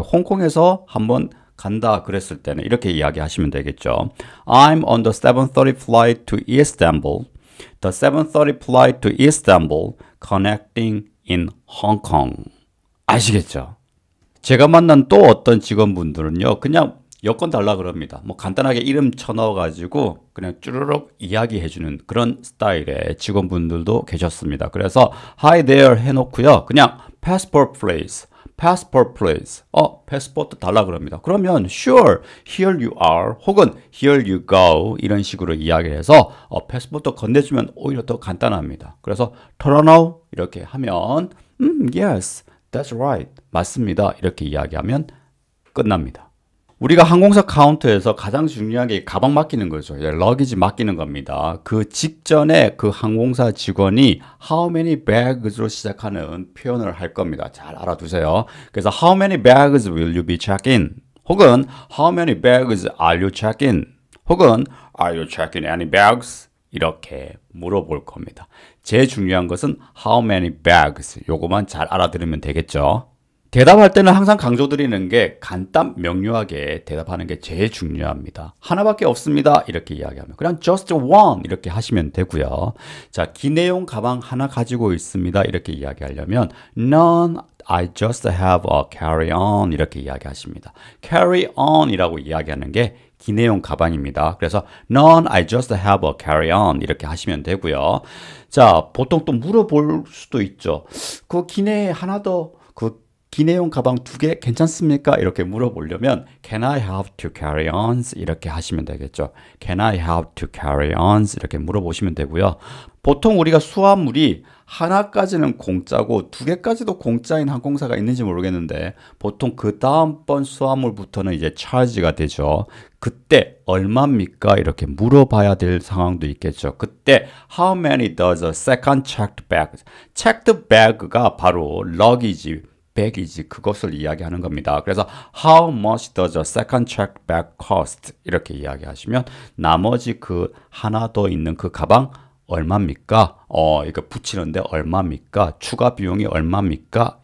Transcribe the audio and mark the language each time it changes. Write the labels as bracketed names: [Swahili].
[Korean] 홍콩에서 한번 간다 그랬을 때는 이렇게 이야기하시면 되겠죠. [English] I'm on the 7:30 flight to Istanbul. The 7:30 flight to Istanbul connecting in Hong Kong. [Korean] 아시겠죠? 제가 만난 또 어떤 직원분들은요, 그냥 여권 달라 그럽니다. 뭐 간단하게 이름 쳐넣어가지고 그냥 쭈르륵 이야기해주는 그런 스타일의 직원분들도 계셨습니다. [English] 그래서 Hi there [Korean] 해놓고요, 그냥 [English] passport please. passport please. [Korean] 패스포트 달라 그럽니다. 그러면 [English] sure, here you are [Korean] 혹은 [English] here you go [Korean] 이런 식으로 이야기해서 패스포트 건네주면 오히려 더 간단합니다. [English] 그래서 Toronto [Korean] 이렇게 하면 [English] yes, that's right. [Korean] 맞습니다. 이렇게 이야기하면 끝납니다. 우리가 항공사 카운터에서 가장 중요한 게 가방 맡기는 거죠. 러기지 맡기는 겁니다. 그 직전에 그 항공사 직원이 [English] how many bags [Korean] 로 시작하는 표현을 할 겁니다. [English] 잘 알아두세요. 그래서 how many bags will you be check-in? 혹은 how many bags are you check-in? 혹은 are you checking any bags? [Korean] 이렇게 물어볼 겁니다. 제일 중요한 것은 [English] how many bags. [Korean] 요거만 잘 알아들으면 되겠죠. 대답할 때는 항상 강조드리는 게 간단 명료하게 대답하는 게 제일 중요합니다. 하나밖에 없습니다. 이렇게 이야기하면 그냥 [English] just one [Korean] 이렇게 하시면 되고요. 자, 기내용 가방 하나 가지고 있습니다. [English] 이렇게 이야기하려면 none, I just have a carry-on [Korean] 이렇게 이야기하십니다. carry-on 이라고 이야기하는 게 기내용 가방입니다. [English] 그래서 none, I just have a carry-on [Korean] 이렇게 하시면 되고요. 자, 보통 또 물어볼 수도 있죠. 그 기내에 하나 더 기내용 가방 2개 괜찮습니까? 이렇게 물어보려면 [English] Can I have two carry-ons? [Korean] 이렇게 하시면 되겠죠. [English] Can I have two carry-ons? [Korean] 이렇게 물어보시면 되고요. 보통 우리가 수화물이 하나까지는 공짜고 2개까지도 공짜인 항공사가 있는지 모르겠는데 보통 그 다음번 수화물부터는 이제 차지가 되죠. 그때 얼마입니까? 이렇게 물어봐야 될 상황도 있겠죠. [English] 그때 How many does a second checked bag? [Korean] checked bag가 바로 luggage 백이지 그것을 이야기하는 겁니다. 그래서 [English] How much does a second checked bag cost? [Korean] 이렇게 이야기하시면 나머지 그 하나 더 있는 그 가방 얼마입니까? 이거 붙이는데 얼마입니까? 추가 비용이 얼마입니까?